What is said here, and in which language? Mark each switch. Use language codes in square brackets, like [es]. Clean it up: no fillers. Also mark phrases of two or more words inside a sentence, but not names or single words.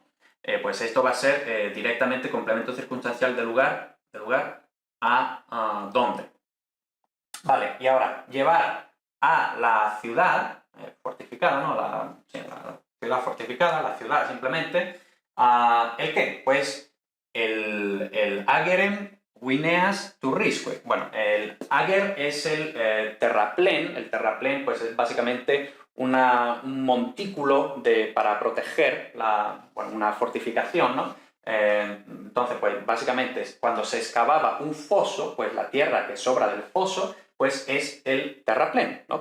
[es] Pues esto va a ser directamente complemento circunstancial de lugar a dónde. Vale, y ahora, llevar a la ciudad fortificada, ¿no? La ciudad fortificada, la ciudad simplemente. ¿El qué? Pues el [la] agerem Wineas turrisque. [es] Bueno, el ager es el terraplén. El terraplén pues es básicamente un montículo para proteger una fortificación, ¿no? Entonces, pues básicamente cuando se excavaba un foso, pues la tierra que sobra del foso, pues es el terraplén, ¿no?